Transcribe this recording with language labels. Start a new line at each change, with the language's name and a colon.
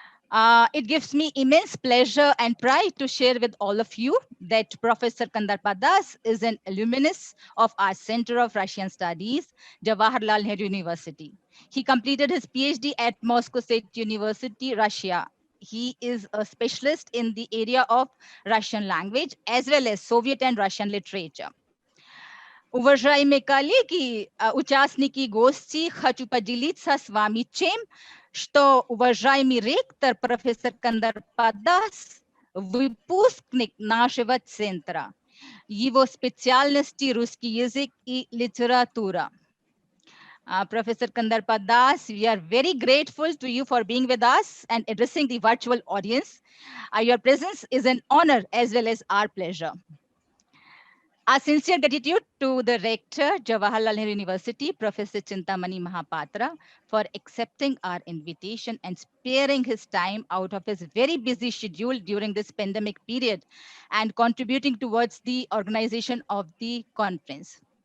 English: It gives me immense pleasure and pride to share with all of you that Professor Kandar Padas is an alumnus of our Center of Russian Studies, Jawaharlal Nehru University. He completed his PhD at Moscow State University, Russia. He is a specialist in the area of Russian language as well as Soviet and Russian literature.
Russian: Уважаемые коллеги, участники гости, хочу поделиться с вами тем, что уважаемый ректор профессор Кандar Padas выпускник нашего центра. Его специальности русский язык и литература.
English: Professor Kandar Padas, we are very grateful to you for being with us and addressing the virtual audience. Your presence is an honor as well as our pleasure. Our sincere gratitude to the Rector, Jawaharlal Nehru University, Professor Chintamani Mahapatra, for accepting our invitation and sparing his time out of his very busy schedule during this pandemic period and contributing towards the organization of the conference.